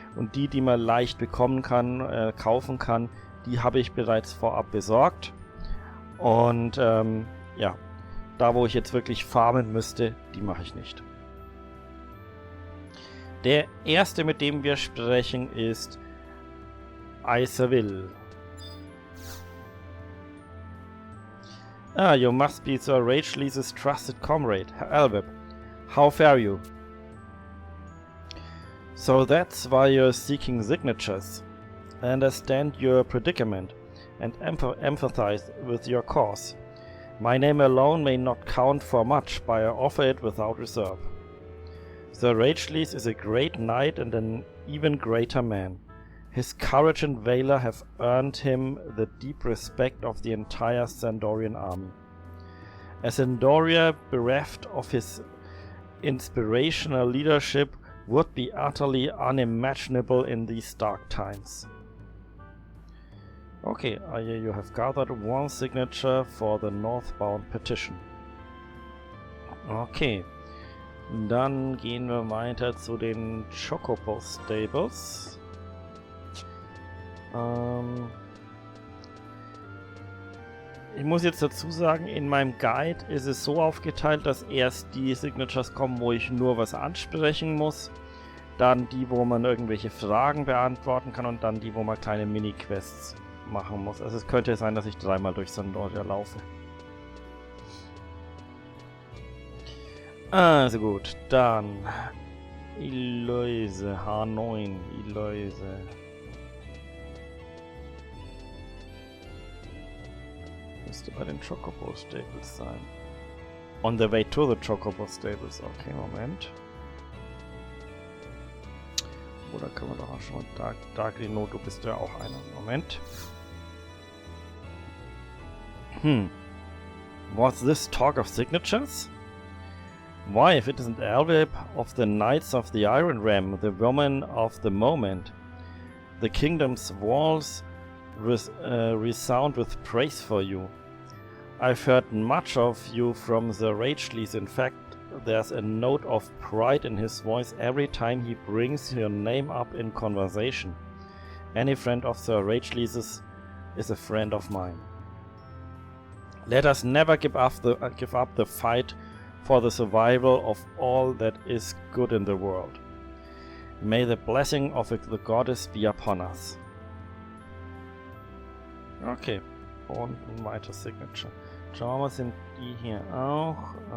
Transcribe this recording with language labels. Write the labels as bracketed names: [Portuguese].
[German] Und die man leicht bekommen kann, kaufen kann, die habe ich bereits vorab besorgt. Und ja, da wo ich jetzt wirklich farmen müsste, die mache ich nicht. Der erste, mit dem wir sprechen, ist Alwyb. [English] Ah, you must be Sir Rachelea's trusted comrade, Alwyb. How fare you? So that's why you're seeking signatures. I understand your predicament and empathize with your cause. My name alone may not count for much, but I offer it without reserve. Sir Racheleas is a great knight and an even greater man. His courage and valor have earned him the deep respect of the entire Sandorian army. A Sandoria bereft of his inspirational leadership would be utterly unimaginable in these dark times. Okay, you have gathered one signature for the northbound petition. [German] Okay, dann gehen wir weiter zu den Chocobo Stables. Ich muss jetzt dazu sagen, in meinem Guide ist es so aufgeteilt, dass erst die Signatures kommen, wo ich nur was ansprechen muss, dann die, wo man irgendwelche Fragen beantworten kann und dann die, wo man kleine Mini-Quests machen muss. Also es könnte sein, dass ich dreimal durch Sandoria laufe. Also gut, dann Eloise, H9, Eloise. Müsste bei den Chocobo Stables sein. [English] On the way to the Chocobo Stables. [German] Okay, Moment. Oder können wir doch auch schon mal... Darklino, du bist ja auch einer. Moment. [English] What's this talk of signatures? Why, if it isn't Alwyb of the Knights of the Iron Ram, the woman of the moment. The kingdom's walls resound with praise for you. I've heard much of you from the Racheleas. In fact, there's a note of pride in his voice every time he brings your name up in conversation. Any friend of Sir Racheleas is a friend of mine. Let us never give up the fight for the survival of all that is good in the world. May the blessing of the goddess be upon us. [German] Okay, und ein weiteres Signature. Schauen wir mal, sind die hier auch?